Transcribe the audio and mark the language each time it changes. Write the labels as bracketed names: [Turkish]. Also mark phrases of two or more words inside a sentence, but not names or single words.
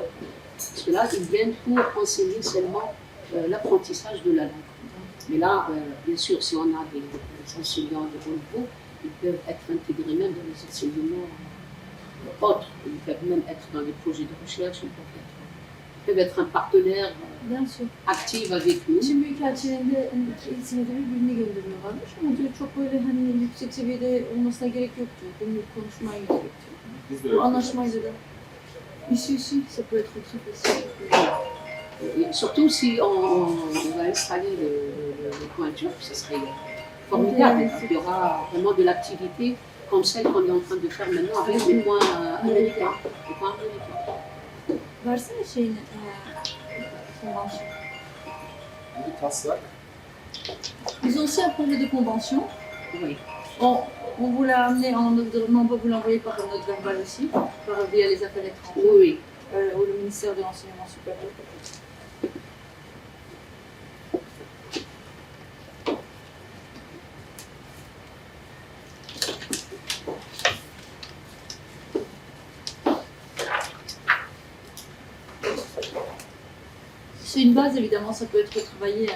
[French] Parce que là, ils viennent pour enseigner seulement l'apprentissage de la langue. Mais là, bien sûr, si on a des enseignants de haut niveau, ils peuvent être intégrés même dans les enseignements autres. Ils peuvent même être dans les projets de recherche, ils peuvent être un partenaire actif avec nous. [Turkish] Şimdi ülkelerinde eğitimde birbirini gönderiyorlarmış ama diyor çok böyle hani yüksek seviyede olmasına gerek yok diyor. Günlük konuşmaya gerek diyor. Bu anlaşmayla da [French] ici ça peut être très facile. Et surtout si on va installer le coin turc, ce serait formidable. Il y aura vraiment de l'activité comme celle qu'on est en train de faire maintenant avec les coins américains. [Turkish] Versene şeyini, convention. [French] Ils ont aussi un projet de convention. Oui. On vous l'a amené en environnement, on va vous l'envoyer par notre verbal aussi, via les affaires étrangères. Oui. Ou le ministère de l'enseignement supérieur. C'est une base, évidemment, ça peut être travaillé.